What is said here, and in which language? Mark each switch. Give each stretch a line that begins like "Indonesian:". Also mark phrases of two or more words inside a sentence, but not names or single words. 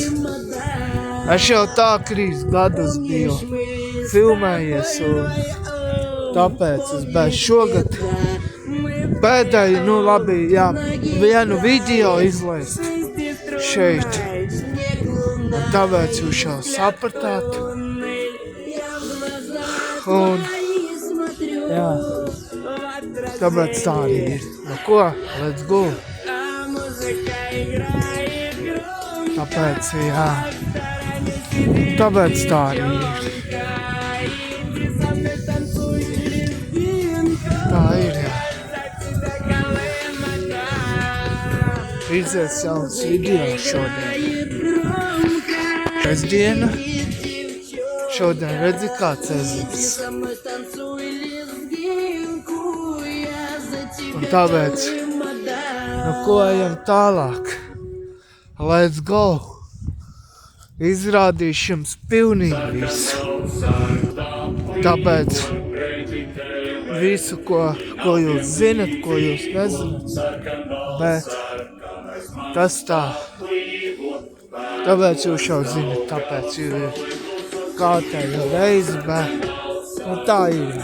Latvian: Es jau tā 3 gadus biju filmējies un tāpēc es biju šogad pēdēju, nu labi, jā, vienu video izlaist šeit. Un tāpēc jūs jau sapratāt. Un, jā, tāpēc tā arī ir. Nu ko,
English: let's go.
Latvian: Tāpēc, jā. Tāpēc tā arī ir. Tā ir, jā. Izies jauns video šodien. Pēcdiena. Šodien redzi kāds ezers. Un tāpēc, nu ko ejam tālāk?
English: Let's go!
Latvian: Izrādīšu jums pilnīgi visu. Tāpēc visu, ko jūs zinat, ko jūs nezinat. Bet tas tā. Tāpēc jūs jau zinat, tāpēc jūs kārtējo reizi, bet nu tā ir.